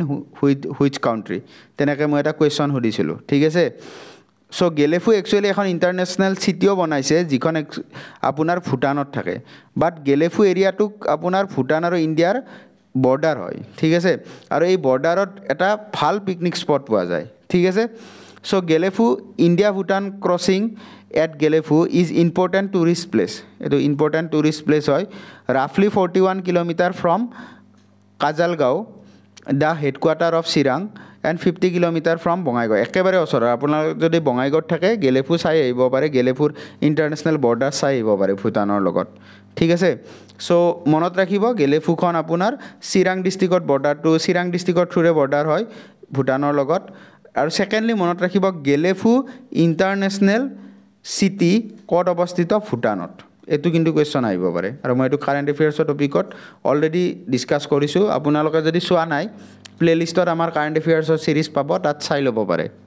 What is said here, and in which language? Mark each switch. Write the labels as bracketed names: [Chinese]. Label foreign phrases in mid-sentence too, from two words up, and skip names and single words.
[English] which country [Assamese] তেনেকৈ মই এটা কুৱেশ্যন সুধিছিলোঁ ঠিক আছে চ' গেলেফু একচুৱেলি এখন [English] international city [Assamese] বনাইছে যিখন আপোনাৰ ভূটানত থাকে বাট গেলেফু এৰিয়াটোক আপোনাৰ ভূটান আৰু ইণ্ডিয়াৰ বৰ্ডাৰ হয় ঠিক আছে আৰু এই বৰ্ডাৰত এটা ভাল [English] picnic spot [Assamese] পোৱা যায় ঠিক আছে [English] So Gelefu India Bhutan crossing at Gelefu is important tourist place. Eto important tourist place hoy. Roughly 41 kilometer from Kajalgaon, the headquarter of Sirang, and 50 kilometer from Bongaigaon. [Assamese] একেবাৰে ওচৰ আপোনাৰ যদি বঙাইগাঁও থাকে গেলেফু চাই আহিব পাৰে, গেলেফুৰ [English] international border [Assamese] চাই আহিব পাৰে ভূটানৰ লগত. ঠিক আছে সো মনত ৰাখিব গেলেফুখন আপোনাৰ চিৰাং ডিস্ট্ৰিক্টত [English] border to [Assamese] চিৰাং ডিস্ট্ৰিক্টৰ থ্ৰুৰে বৰ্ডাৰ হয় ভুটানৰ লগত আৰু সেকেন্ডলি মনত ৰাখিব গেলেফু [English] international city [Assamese] ক'ত অৱস্থিত ভুটানত এটো কিন্তু কোৱেশ্চন আহিব পাৰে আৰু মই এটো [English] current affairs topic already discuss [Assamese] কৰিছো আপোনালোকে যদি চোৱা নাই প্লেলিষ্টত আমাৰ [English] current affairs series [Assamese] পাব তাত চাই ল'ব পাৰে